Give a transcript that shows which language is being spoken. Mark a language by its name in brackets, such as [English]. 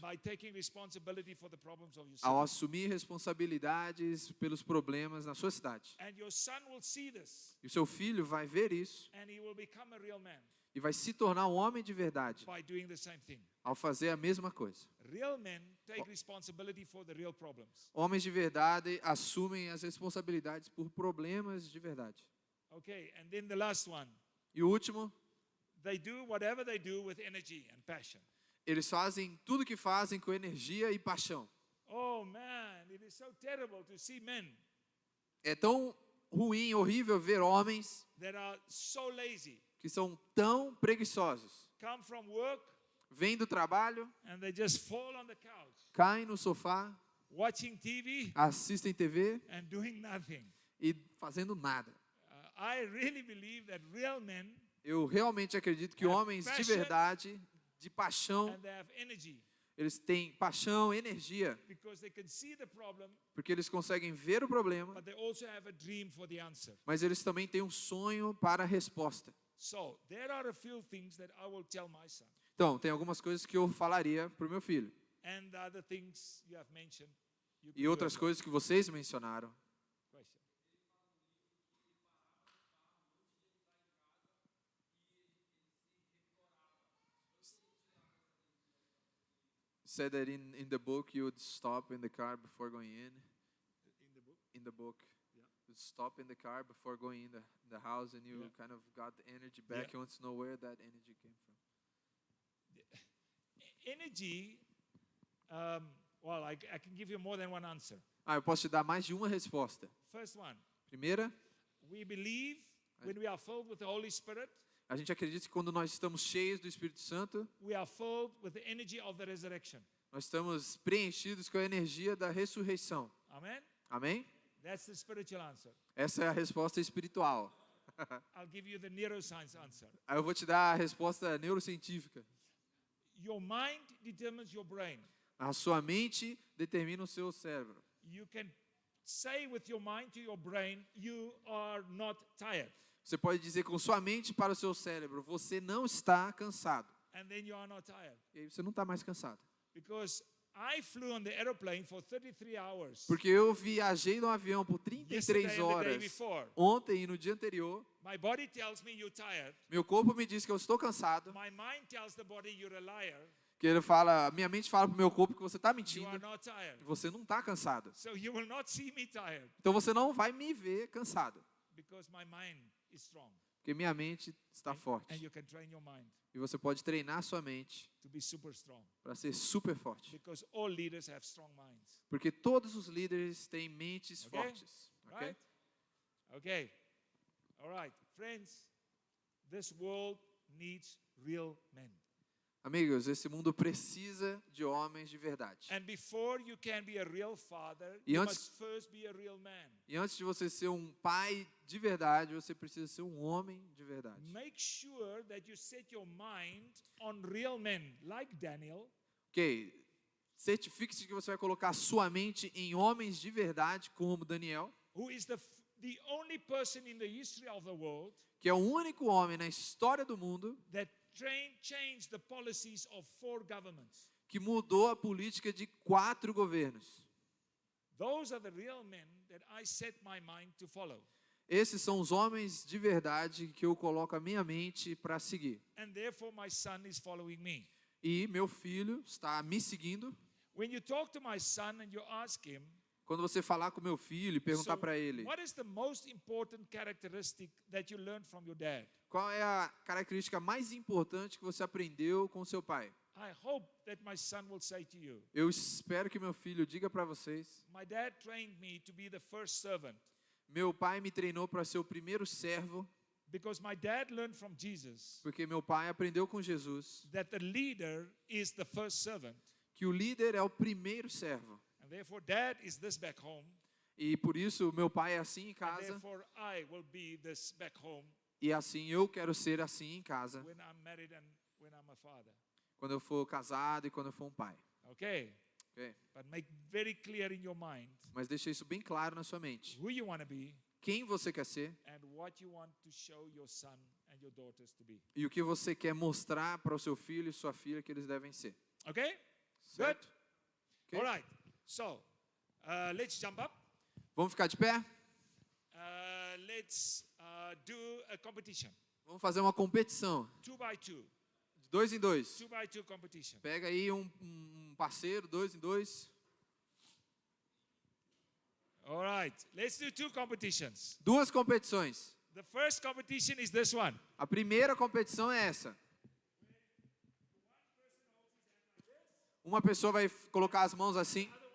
[English] by taking responsibility for the problems of your [Portuguese] Ao [English] city. [Portuguese] assumir responsabilidades pelos problemas na sua cidade. [English] And your son will see this [Portuguese] E o seu filho vai ver isso [English] and he will become a real man [Portuguese] e vai se tornar um homem de verdade [English] by doing the same thing. [Portuguese] ao fazer a mesma coisa. [English] Real men take responsibility for the real problems. [Portuguese] Homens de verdade assumem as responsabilidades por problemas de verdade. [English] Okay, and then the last one, [Portuguese] E o último, [English] they do whatever they do with energy and passion. [Portuguese] Eles fazem tudo que fazem com energia e paixão. [English] Oh man, it is so terrible to see men [Portuguese] É tão ruim, horrível ver homens [English] that are so lazy, [Portuguese] que são tão preguiçosos. [English] come from work [Portuguese] Vêm do trabalho, [English] and they just fall on the couch, [Portuguese] caem no sofá, [English] watching TV [Portuguese] assistem TV [English] and doing nothing. [Portuguese] e fazendo nada. [English] I really believe that real men [Portuguese] Eu realmente acredito que [English] Have [Portuguese] homens de [English] passion. [Portuguese] verdade, de paixão, [English] and they have energy [Portuguese] eles têm paixão, energia, [English] because they can see the problem, [Portuguese] porque eles conseguem ver o problema, [English] but they also have a dream for the answer. [Portuguese] mas eles também têm um sonho para a resposta. [English] So there are a few things that I will tell my son, [Portuguese] Então, tem algumas coisas que eu falaria para o meu filho. [English] and the other things you have mentioned. You [Portuguese] E [English] can do [Portuguese] outras [English] as well. [Portuguese] coisas que vocês mencionaram. [English] Question. Said that in the book you would stop in the car before going in. In the book? In the book, Yeah. you'd stop in the car before going in the house, and you Yeah. kind of got the energy back. Yeah. You want to know where that energy came from. Energy, well, I can give you more than one answer. [Portuguese] Eu posso te dar mais de uma resposta. [English] First one, [Portuguese] Primeira, [English] we believe when we are filled with the Holy Spirit, [Portuguese] a gente acredita que quando nós estamos cheios do Espírito Santo, [English] we are filled with the energy of the resurrection. [Portuguese] nós estamos preenchidos com a energia da ressurreição. [English] Amen? [Portuguese] Amém? [English] That's the spiritual answer. [Portuguese] Essa é a resposta espiritual. [English] I'll give you the neuroscience answer. [Portuguese] Aí eu vou te dar a resposta neurocientífica. [English] Your mind determines your brain. [Portuguese] A sua mente determina o seu cérebro. [English] You can say with your mind to your brain, you are not tired. [Portuguese] Você pode dizer com sua mente para o seu cérebro, você não está cansado. [English] And then you are not tired. [Portuguese] E aí você não está mais cansado. [English] Because I flew on the aeroplane for 33 hours. [Portuguese] Porque eu viajei no avião por [English] Yesterday [Portuguese] 33 [English] and the day [Portuguese] horas, [English] before. [Portuguese] ontem e no dia anterior. [English] My body tells me you're tired. [Portuguese] Meu corpo me diz que eu estou cansado. [English] My mind tells the body you're a liar. [Portuguese] Que ele fala, minha mente fala pro meu corpo que você está [English] You [Portuguese] mentindo. [English] are not tired. [Portuguese] E você não está cansado. [English] So you will not see me tired [Portuguese] Então você não vai me ver cansado. [English] because my mind is strong. [Portuguese] Porque minha mente está [English] And [Portuguese] forte. [English] you can train your mind [Portuguese] E você pode treinar sua mente [English] to be super strong. [Portuguese] para ser super forte. [English] Because all leaders have strong minds. [Portuguese] Porque todos os líderes têm mentes [English] Okay? [Portuguese] fortes. Ok? [English] Right? Okay. All right. Friends, this world needs real men. [Portuguese] Amigos, esse mundo precisa de homens de verdade. [English] And before you can be a real father, [Portuguese] E [English] you [Portuguese] antes- [English] must first be a real man. [Portuguese] E antes de você ser um pai de verdade, você precisa ser um homem de verdade. [English] Make sure that you set your mind on real men like Daniel, [Portuguese] Ok? Certifique-se que você vai colocar a sua mente em homens de verdade, como Daniel, [English] who is the only person in the history of the world [Portuguese] que é o único homem na história do mundo [English] that changed the policies of 4 governments. [Portuguese] que mudou a política de 4 governos. [English] Those are the real men that I set my mind to follow. [Portuguese] Esses são os homens de verdade que eu coloco a minha mente para seguir. [English] And therefore my son is following me. [Portuguese] E meu filho está me seguindo. [English] When you talk to my son and you ask him, [Portuguese] Quando você falar com meu filho e perguntar [English] so [Portuguese] para ele, [English] what is the most important characteristic that you learned from your dad? [Portuguese] qual é a característica mais importante que você aprendeu com seu pai? [English] I hope that my son will say to you, [Portuguese] Eu espero que meu filho diga para vocês, [English] my dad trained me to be the first servant [Portuguese] meu pai me treinou para ser o primeiro servo, [English] because my dad learned from Jesus [Portuguese] porque meu pai aprendeu com Jesus [English] that the leader is the first servant. [Portuguese] que o líder é o primeiro servo. [English] And therefore dad is this back home. [Portuguese] E por isso meu pai é assim em [English] And [Portuguese] casa [English] therefore I will be this back home [Portuguese] e assim eu quero ser assim em casa [English] when I'm married and when I'm a father. [Portuguese] quando eu for casado e quando eu for um pai. [English] Okay? [Portuguese] Ok? [English] But make very clear in your mind [Portuguese] Mas deixa isso bem claro na sua mente. [English] who you want to be [Portuguese] Quem você quer ser [English] and what you want to show your son and your daughters to be. [Portuguese] e o que você quer mostrar para o seu filho e sua filha que eles devem ser. [English] Okay? [Portuguese] Certo? Ok? [English] All right. So, let's jump up. [Portuguese] Vamos ficar de pé? [English] Let's do a competition. [Portuguese] Vamos fazer uma competição. [English] 2 by 2. [Portuguese] De 2 em 2. [English] 2 by 2 competition. [Portuguese] Pega aí um parceiro, 2 em 2. [English] All right. Let's do 2 competitions. [Portuguese] 2 competições. [English] The first competition is this one. [Portuguese] A primeira competição é essa. Uma pessoa vai colocar as mãos assim.